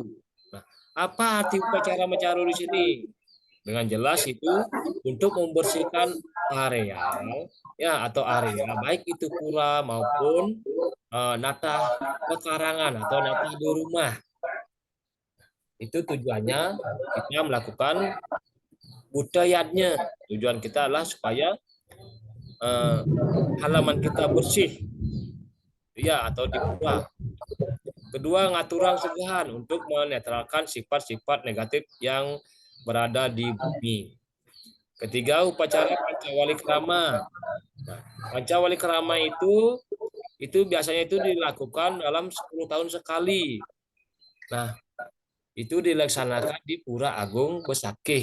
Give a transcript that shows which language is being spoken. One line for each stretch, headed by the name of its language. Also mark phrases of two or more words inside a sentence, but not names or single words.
Indonesian: Nah, apa arti upacara mecaru di sini? Dengan jelas itu untuk membersihkan areal ya atau area baik itu pura maupun natah pekarangan atau natah di rumah. Itu tujuannya kita melakukan budayanya. Tujuan kita adalah supaya halaman kita bersih ya atau di pura. Kedua,
Balinese: ngaturan segahan
Indonesian: untuk menetralkan sifat-sifat negatif yang berada di bumi. Ketiga, upacara Pancawali Krama. Nah, Pancawali Krama itu biasanya itu dilakukan dalam 10 tahun sekali. Nah, itu dilaksanakan di Pura Agung Besakih.